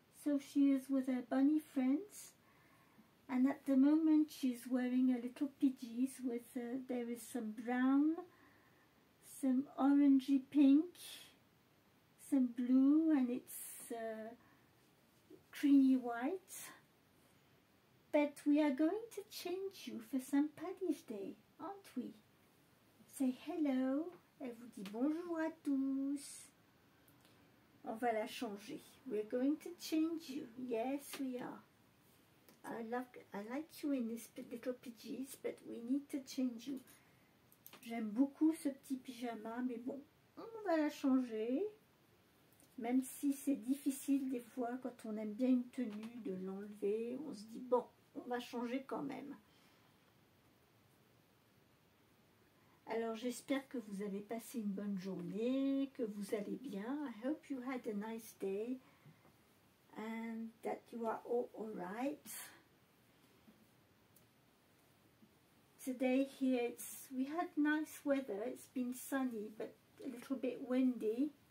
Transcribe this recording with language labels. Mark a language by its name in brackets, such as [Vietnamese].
[English] So she is with her bunny friends. And at the moment she's wearing a little PJs with, there is some brown, some orangey pink, some blue, and it's creamy white. But we are going to change you for St. Paddy's Day, aren't we? Say hello. [French] Elle vous dit bonjour à tous. On va la changer. [English] We're going to change you. Yes, we are. I like you in this little PJs, but we need to change you. [French] J'aime beaucoup ce petit pyjama, mais bon, on va la changer. Même si c'est difficile des fois, quand on aime bien une tenue, de l'enlever, on se dit, bon, on va changer quand même. Alors j'espère que vous avez passé une bonne journée, que vous allez bien. [English] I hope you had a nice day and that you are all right. Today here we had nice weather. It's been sunny but a little bit windy.